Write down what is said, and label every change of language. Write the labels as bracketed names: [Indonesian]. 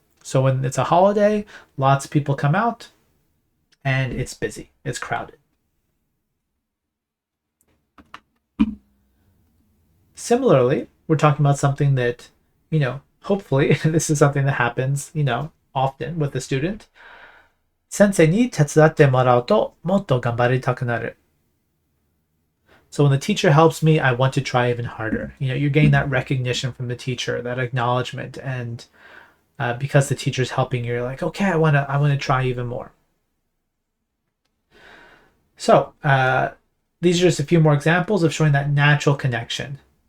[English] So when it's a holiday, lots of people come out, and it's busy, it's crowded. Similarly, we're talking about something that, you know, hopefully this is something that happens, you know, often with the student. [Japanese] 先生に手伝ってもらうともっと頑張りたくなる. [English] So when the teacher helps me, I want to try even harder. You know, you're getting that recognition from the teacher, that acknowledgement, and because the teacher's helping you, you're like, okay, I wanna try even more. So these are just a few more examples of showing that natural connection.